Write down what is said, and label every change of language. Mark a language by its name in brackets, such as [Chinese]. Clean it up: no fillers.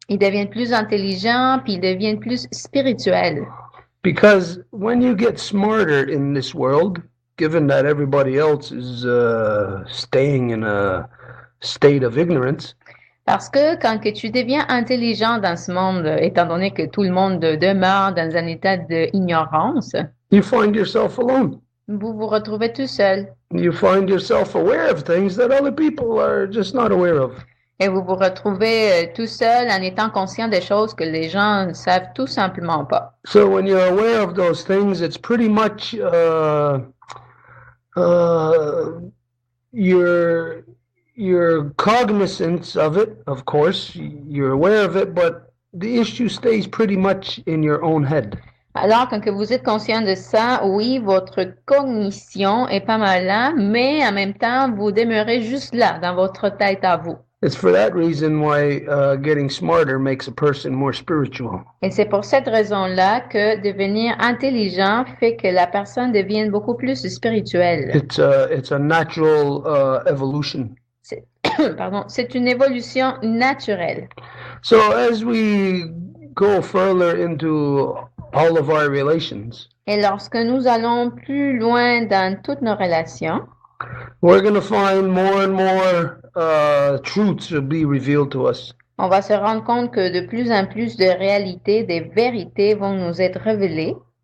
[French] Ils deviennent plus intelligents, puis ils deviennent plus spirituels. [English] Because when you get smarter in this world, given that everybody else is staying in a state of ignorance, [French] parce que quand que tu deviens intelligent dans ce monde, étant donné que tout le monde demeure dans un état d'ignorance, [English] you find yourself alone. [French] Vous vous retrouvez tout seul. [English] You find yourself aware of things that other people are just not aware of. [French] Et vous vous retrouvez tout seul en étant conscient des choses que les gens ne savent tout simplement pas. [English] So when you're aware of those things, it's pretty much you're cognizant of it, of course, you're aware of it, but the issue stays pretty much in your own head. [French] Alors, quand que vous êtes conscient de ça, oui, votre cognition est pas mal là, mais en même temps, vous demeurez juste là, dans votre tête à vous. [English] It's for that reason why getting smarter makes a person more spiritual. [French] Et c'est pour cette raison-là que devenir intelligent fait que la personne devienne beaucoup plus spirituelle. [English] It's a natural evolution. [French] Pardon, c'est une évolution naturelle. [English] So as we go further into all of our relations, [French] et lorsque nous allons plus loin dans toutes nos relations, [English] we're going to find more and more truths will be revealed to us. [French] On va se rendre compte que de plus en plus de réalités, des vérités vont nous être révélées.